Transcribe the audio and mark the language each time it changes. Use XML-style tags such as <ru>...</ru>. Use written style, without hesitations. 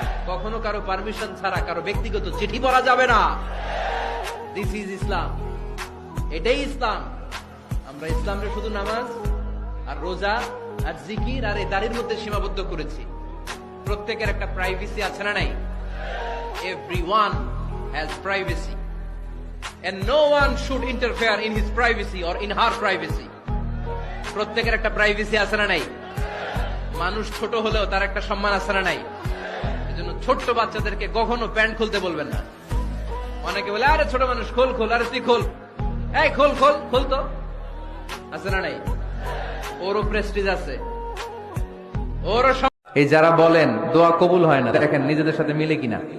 <bn>কখনো কারো পারমিশন ছাড়া কারো ব্যক্তিগত চিঠি পড়া যাবে না।</bn> <en>this is Islam,</en> <bn>এটাই ইসলাম। আমরা ইসলামকে শুধু নামাজ আর রোজা আর জিকির আর এই দাড়ির মধ্যে সীমাবদ্ধ করেছি। প্রত্যেকের একটা প্রাইভেসি আছে না নাই?</bn> <en>Everyone has privacy and no one should interfere in his privacy or in her privacy.</en> <bn>প্রত্যেকের একটা প্রাইভেসি আছে না নাই? মানুষ ছোট হলেও তার একটা সম্মান আছে না নাই? এজন্য ছোট্ট বাচ্চাদেরকে কখনো প্যান্ট খুলতে বলবেন না। অনেকে বলে, আরে ছোট মানুষ, খোল খোল, আরে তুই খোল, এই খোল খোল খোল, তো আছে না নাই? ওরও প্রেস্টিজ আছে, ওরও। এই যারা বলেন দোয়া কবুল হয় না, দেখেন নিজেদের সাথে মিলে কিনা।</bn>